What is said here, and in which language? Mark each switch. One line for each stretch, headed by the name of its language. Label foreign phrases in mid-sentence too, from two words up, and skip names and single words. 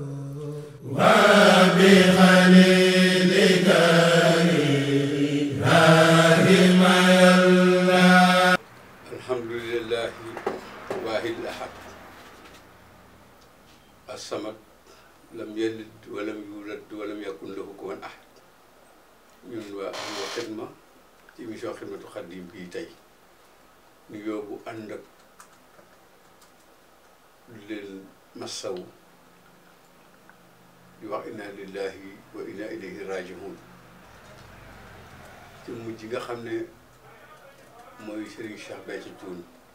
Arabic: وبخليلك إبراهيم الله. الحمد لله واحد الأحد الصمد لم يلد ولم يولد ولم يكن له كفوا أحد.
Wolof: ñun waa Ahlu Xidma ci émission Xidmatu Xaadim bii tey ñu yóbbu ànd ak leen massawu di wax
Arabic: إنا لله وإنا إليه راجعون
Wolof: ci mujj nga xam ne mooy Serigne Cheikh Béthio Thioune